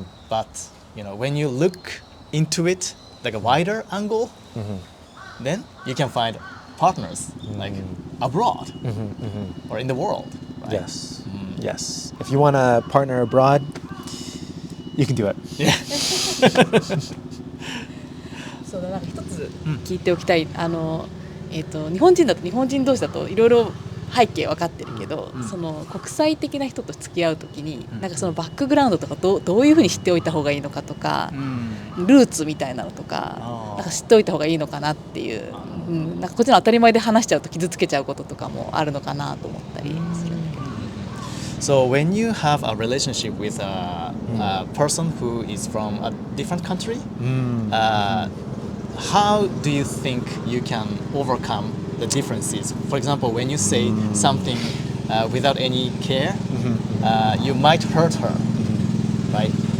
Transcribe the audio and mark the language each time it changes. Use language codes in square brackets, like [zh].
[en] But when you look into it like a wider angle, then you can find partners like abroad or in the world. Right? Yes. Yes. If you want a partner abroad, you can do it. Yeah. [ja] そうだ、なんか一つ聞いておきたい、日本人だと日本人同士だといろいろ背景分かってるけど、その国際的な人と付き合うときに、なんかそのバックグラウンドとかどういうふうに知っておいた方がいいのかとか、ルーツみたいなのとか、なんか知っておいた方がいいのかなっていう、なんかこっちの当たり前で話しちゃうと傷つけちゃうこととかもあるのかなと思ったりするんだけど。 [en] So when you have a relationship with a person who is from a different country, how do you think you can overcome the differences? For example, when you say something without any care, you might hurt her, right?